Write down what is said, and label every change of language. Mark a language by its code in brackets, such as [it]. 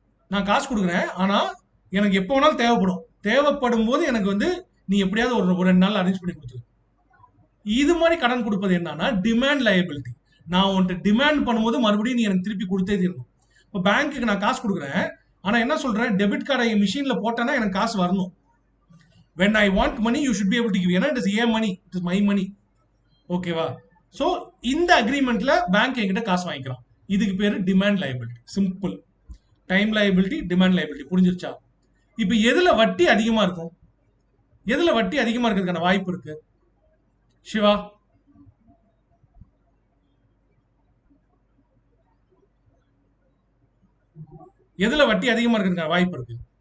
[ta] நான் காசு கொடுக்குறேன், ஆனா எனக்கு எப்போ வேணாலும் தேவைப்படும் போது எனக்கு வந்து நீ எப்படியாவது ஒரு 2 நாள் அரேஞ்ச் பண்ணி கொடுத்துரு. இது மாதிரி கடன் கொடுப்பது என்னன்னா டிமாண்ட் லயபிலிட்டி. நான் உன்கிட்ட டிமாண்ட் பண்ணும்போது மறுபடியும் நீ எனக்கு திருப்பி கொடுத்தே தீரணும். இப்போ பேங்க்குக்கு நான் காசு கொடுக்குறேன், ஆனா என்ன சொல்றேன், டெபிட் கார்டை மிஷின்ல போட்டேன்னா எனக்கு காசு வரணும். [en] when I want money you should be able to give. ஏன்னா it is a money, it is my money. [ta] ஓகேவா? ஸோ இந்த அக்ரிமெண்ட்ல பேங்க் என்கிட்ட காசு வாங்கிக்கிறான். இதுக்கு பேரு demand liability. Simple. Time liability, demand liability. புரிஞ்சிருச்சா? இப்போ எதுல வட்டி அதிகமா இருக்கும்? எதுல வட்டி அதிகமா இருக்கிறதுக்கான வாய்ப்பு இருக்கு? சிவா, எதுல வட்டி அதிகமா இருக்கிறதுக்கான வாய்ப்பு இருக்கு?